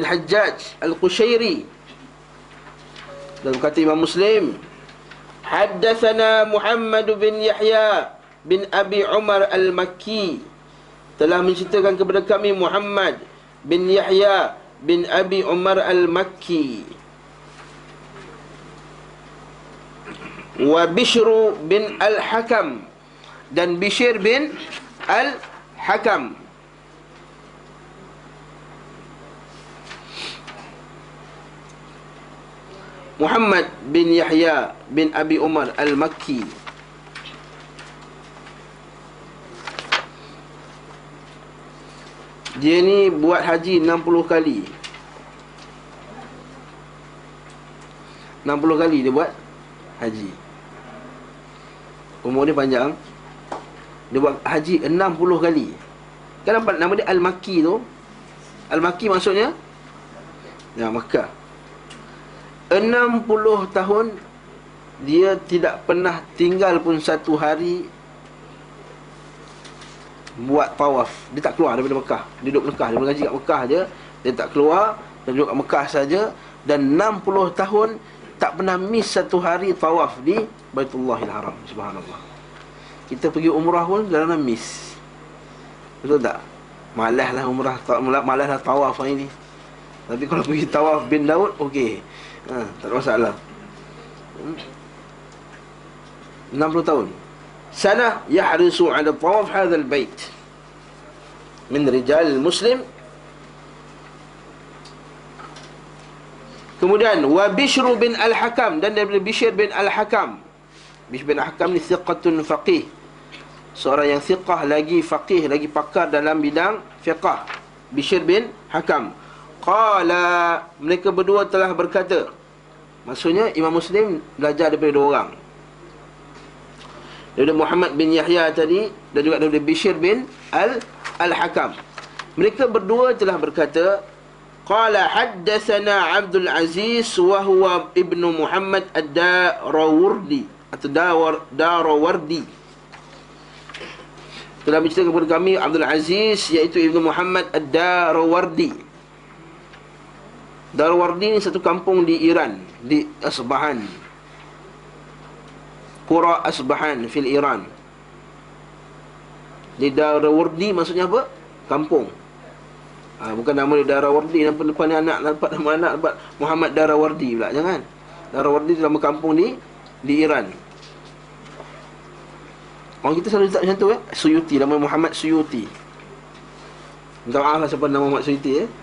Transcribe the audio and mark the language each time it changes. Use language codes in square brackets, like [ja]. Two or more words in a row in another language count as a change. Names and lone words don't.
[ms] Hajjaj Al-Qushairi, dan berkata Imam Muslim, haddatsana Muhammad bin Yahya bin Abi Umar Al-Makki, telah menceritakan kepada kami Muhammad bin Yahya bin Abi Umar Al-Makki, wa Bishr bin Al-Hakam, dan Bishr bin Al-Hakam. Muhammad bin Yahya bin Abi Umar Al-Makki, dia ni buat haji 60 kali. 60 kali dia buat haji. Umur dia panjang. Dia buat haji 60 kali. Kan nampak nama dia Al-Makki tu. Al-Makki maksudnya ya, Makkah. 60 tahun dia tidak pernah tinggal pun satu hari buat tawaf. Dia tak keluar daripada Mekah. Dia duduk Mekah, dia mengaji kat Mekah je. Dia tak keluar, dia duduk kat Mekah saja. Dan 60 tahun tak pernah miss satu hari tawaf di Baitullahil Haram. Subhanallah. Kita pergi umrah pun kadang-kadang miss. Betul tak? Malaslah umrah, malaslah tawaf hari ni. Tapi kalau pergi tawaf bin Daud, okey. Tak ada masalah. 60 tahun. [ar] كان يحرص على طواف هذا البيت من رجال مسلم. [ms] Kemudian wa Bishr bin Al-Hakam, dan daripada Bishr bin Al-Hakam. Bishr bin Al-Hakam ni [ar] ثقة فقيه, [ms] seorang yang thiqah, lagi faqih, lagi pakar dalam bidang fiqh. Bishr bin Hakam qala, mereka berdua telah berkata. Maksudnya Imam Muslim belajar daripada dua orang, daripada Muhammad bin Yahya tadi dan juga daripada Bishr bin Al-Hakam. Mereka berdua telah berkata, [ar] قال حدثنا عبد العزيز وهو ابن محمد الدراوردي [ms] atau Darawardi, telah bercerita kepada kami Abdul Aziz, iaitu ibnu Muhammad Ad-Darawardi. Darawardi ni satu kampung di Iran, di Asbahan, [ar] قرى أصبهان في إيران. [ms] Di Darawardi maksudnya apa? Kampung. Bukan nama dia Darawardi, nampak ni anak, nampak nama anak, nampak Muhammad Darawardi pula. Jangan. Darawardi itu nama kampung di Iran. Orang kita selalu letak macam tu ya. Suyuti, nama Muhammad Suyuti. Minta maaf lah siapa nama Muhammad Suyuti ya.